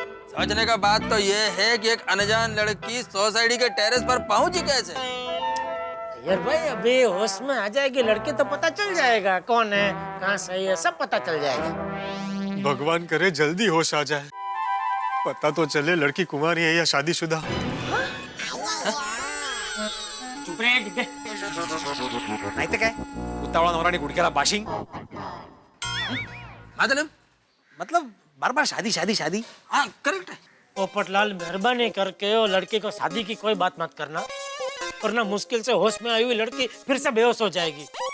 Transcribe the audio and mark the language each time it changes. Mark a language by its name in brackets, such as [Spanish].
[Hindi] समझने का बात तो ये है कि एक अनजान लड़की सोसाइटी के टेरेस पर पहुंची कैसे? यार भाई अभी होश में आ जाएगी लड़की तो पता चल जाएगा कौन है, कहाँ सही है, सब पता चल जाएगा। भगवान करे जल्दी होश आ जाए, पता तो चले लड़की कुंवारी है या शादीशुदा। [Marathi] चुप रे नाही तर काय उतावळा नवरा आणि गुडघ्याला बाशिंग। [Hindi] मतलब बार बार शादी शादी शादी। हाँ करेक्ट है। पोपटलाल मेहरबानी करके वो लड़की को शादी की कोई बात मत करना, वरना मुश्किल से होश में आई हुई लड़की फिर से बेहोश हो जाएगी।